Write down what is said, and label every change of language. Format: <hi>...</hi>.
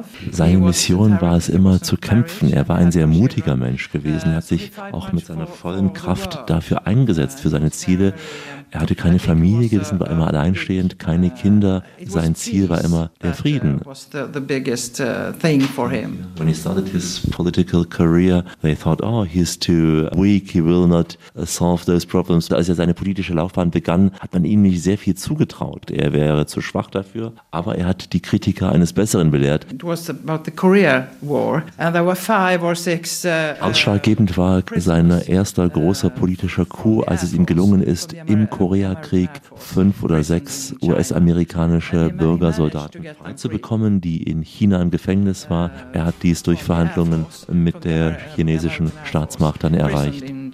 <de>Seine Mission war es immer, zu kämpfen. Er war ein sehr mutiger Mensch gewesen. Er hat sich auch mit seiner vollen Kraft dafür eingesetzt, für seine Ziele. Er hatte keine Familie gewesen, war immer alleinstehend, keine Kinder. Sein Ziel war immer der Frieden.</de> <en>When he started his political career, they thought, oh, he's too weak, he will not solve those problems.</en> <de>Als er seine politische Laufbahn begann, hat man ihm nicht sehr viel zugetraut. Er wäre zu schwach dafür, aber er hat die Kritiker eines Besseren belehrt.</de> <en>It was about the Korea War, and there were five or six.</en> <de>Ausschlaggebend war sein erster großer politischer Coup, als es ihm gelungen ist, im Koreakrieg 5 oder 6 US-amerikanische Bürgersoldaten freizubekommen, die in China im Gefängnis waren. Er hat dies durch Verhandlungen mit der chinesischen Staatsmacht dann erreicht.</de>